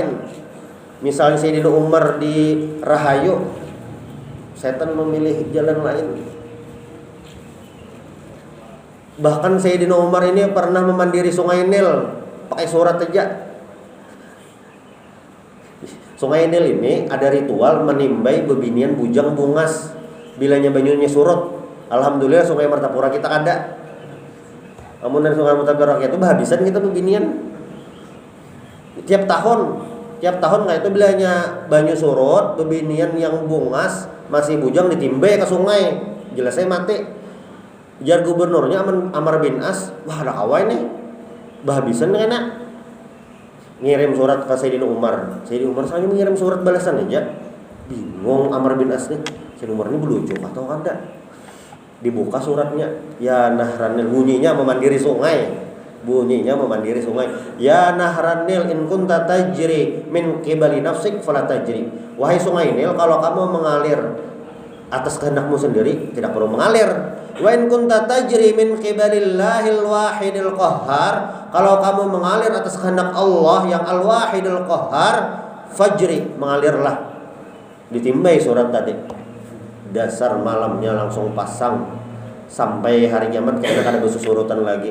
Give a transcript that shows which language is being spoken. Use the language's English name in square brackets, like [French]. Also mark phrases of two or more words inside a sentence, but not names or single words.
[Indonesian] Misalnya Sayyidina Umar di Rahayu, setan memilih jalan lain. Bahkan Sayyidina Umar ini pernah memandiri Sungai Nil pakai surat aja. [Banjar] Sungai Nil ini ada ritual menimbai bebinian bujang bungas. Bilanya banyunya surut, alhamdulillah Sungai Martapura kita ada. Namun dari Sungai Martapura itu habisan kita bebinian. Tiap tahun kayak itu bilanya banyu surut, bebinian yang bungas masih bujang ditimbai ke sungai, jelasnya mati. Jar gubernurnya Amr bin As, wah ada kawai nih, bahabisan enak. [Indonesian] Ngirim surat ke Sayyidina Umar. Sayyidina Umar saya mengirim surat balasan aja. Bingung Amr bin As nih, Sayyidina Umar ini belucu atau kada? Dibuka suratnya, [Arabic] ya Nahranil, [Indonesian] bunyinya memandiri sungai. [Arabic] Ya Nahranil in kunta tajri min qibali nafsik fala tajri. [Indonesian] Wahai sungai Nil, kalau kamu mengalir atas kehendakmu sendiri, tidak perlu mengalir. [Arabic] Wa in kunta tajri min qibalillahil wahidil qahhar, [Indonesian] kalau kamu mengalir atas kehendak Allah yang [Arabic] al-wahidil qahhar, fajri, [Indonesian] mengalirlah. [Banjar] Ditimbai surat tadi. Dasar malamnya langsung pasang sampai hari kiamat kayaknya kada bersusurutan lagi.